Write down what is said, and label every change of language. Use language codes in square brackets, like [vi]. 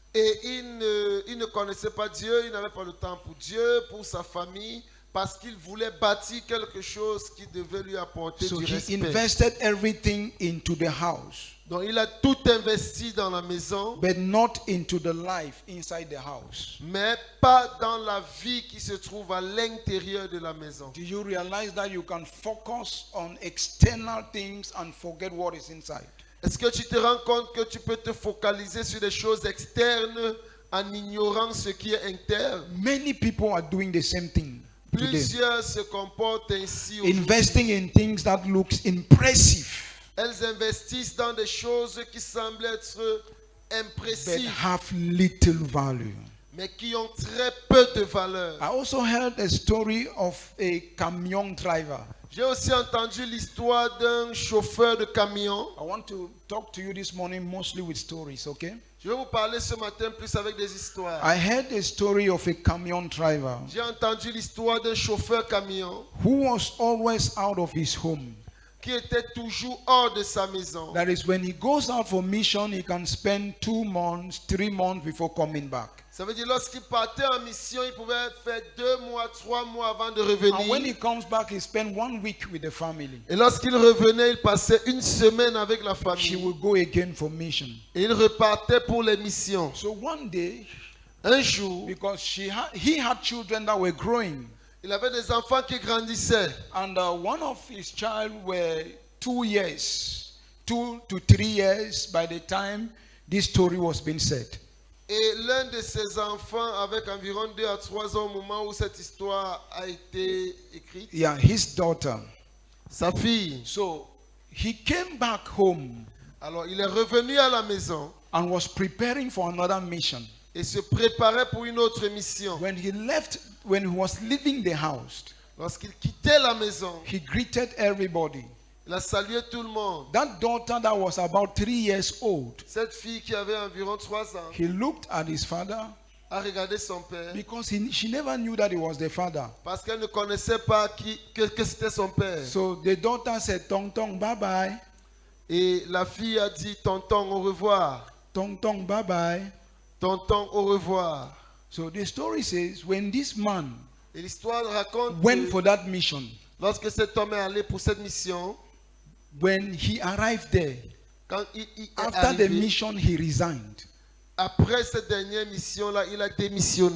[fr] Et il ne connaissait pas Dieu, il n'avait pas le temps pour Dieu, pour sa famille, parce qu'il voulait bâtir quelque chose qui devait lui apporter [en] So [fr] du [en] he [fr] respect. [en] invested everything into the house, [fr] Donc il a tout investi dans la maison, [en] but not into the life inside the house. [fr] mais pas dans la vie qui se trouve à l'intérieur de la maison. [en] Do you realize that you can focus on external things and forget what is inside? [fr] Est-ce que tu te rends compte que tu peux te focaliser sur des choses externes en ignorant ce qui est interne? [en] Many people are doing the same thing today. [fr] Plusieurs se comportent ainsi aujourd'hui. [en] Investing in things that looks impressive, [fr] Elles investissent dans des choses qui semblent être [en] but [fr] impressives, [en] have little value. [fr] mais qui ont très peu de valeur. [en] I also heard a story of a camion driver. [fr] J'ai aussi entendu l'histoire d'un chauffeur de camion. [en] I want to talk to you this morning mostly with stories, okay? [fr] Je vais vous parler ce matin plus avec des histoires. [en] I heard a story of a camion driver [fr] J'ai entendu l'histoire d'un chauffeur camion [en] who was always out of his home. [fr] qui était toujours hors de sa maison. [en] That is, when he goes out for mission, he can spend 2 months, 3 months before coming back. [fr] Ça veut dire lorsqu'il partait en mission, il pouvait faire 2 mois, 3 mois avant de [en] And when he [fr] revenir. [en] comes back, he spends 1 week with the family. [fr] Et lorsqu'il revenait, il passait une semaine avec la [en] He [fr] famille. [en] will go again for mission. [fr] Et il repartait pour les missions. [en] So one day, [fr] Un jour, [en] because he had children that were growing, [fr] il avait des enfants qui grandissaient. [en] and one of his child were 2 years, 2 to 3 years by the time this story was being said. [fr] Et l'un de ses enfants, avec environ 2 à 3 ans au moment où cette histoire a été écrite, [en] Yeah, his daughter. [fr] sa fille. [en] So he came back home [fr] Alors il est revenu à la maison [en] and was preparing for another mission. [fr] et se préparait pour une autre mission. [en] When he was leaving the house, [fr] Lorsqu'il quittait la maison, [en] he greeted everybody. [fr] il a salué tout le monde. [en] That daughter that was about 3 years old, [fr] Cette fille qui avait environ 3 ans [en] he looked at his father [fr] a regardé son père [en] because she never knew that he was the father. [fr] parce qu'elle ne connaissait pas que c'était son père. [en] So the daughter said, Tong Tong, bye bye. [fr] Et la fille a dit, tonton, au revoir. [en] Tong Tong, bye bye. [fr] Tonton, au revoir. [en] So the story says, when this man [fr] Et l'histoire raconte [en] went [fr] que [en] for that mission, [fr] lorsque cet homme est allé pour cette mission, [en] when he arrived there, [fr] quand il est [en] after the [fr] arrivé, [en] mission, he resigned [fr] après cette dernière mission-là, il a démissionné.